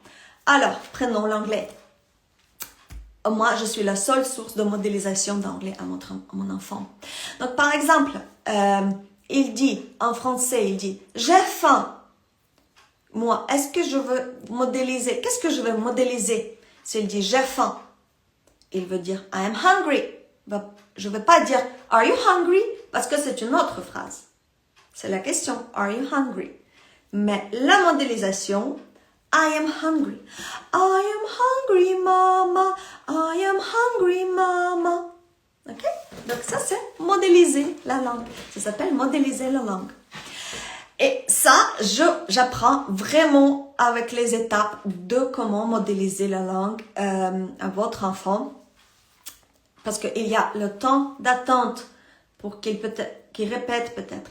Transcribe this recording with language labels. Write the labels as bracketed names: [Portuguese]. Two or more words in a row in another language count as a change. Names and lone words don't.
[French] Alors, prenons l'anglais. Moi, je suis la seule source de modélisation d'anglais à mon enfant. Donc, par exemple, il dit, en français, il dit, j'ai faim. Moi, est-ce que je veux modéliser? Qu'est-ce que je veux modéliser? S'il dit, j'ai faim, il veut dire, [English] I am hungry. [French] Je ne vais pas dire, [English] are you hungry? [French] Parce que c'est une autre phrase. C'est la question, [English] are you hungry? [French] Mais la modélisation, [English] I am hungry. I am hungry, mama. I am hungry, mama. [French] Ok? Donc ça, c'est modéliser la langue. Ça s'appelle modéliser la langue. Et ça, j'apprends vraiment avec les étapes de comment modéliser la langue à votre enfant. Parce qu'il y a le temps d'attente pour qu'il qui répète peut-être.